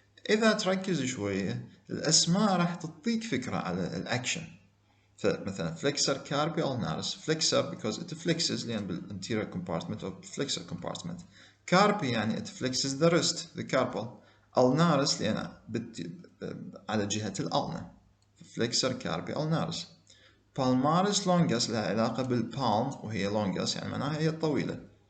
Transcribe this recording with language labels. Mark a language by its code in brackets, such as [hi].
[ar] إذا تركز شوية الأسماء راح تعطيك فكرة على الأكشن. [en] فمثلا flexor carpi ulnaris, flexor because it flexes لأن بالanterior compartment or flexor compartment. Carpi يعني it flexes the wrist, the carpal. ulnaris [ar] لأن على جهة الألنا. [en] flexor carpi ulnaris. [ar] palmaris longus لها علاقة بالpalm وهي longus يعني معناها هي الطويلة.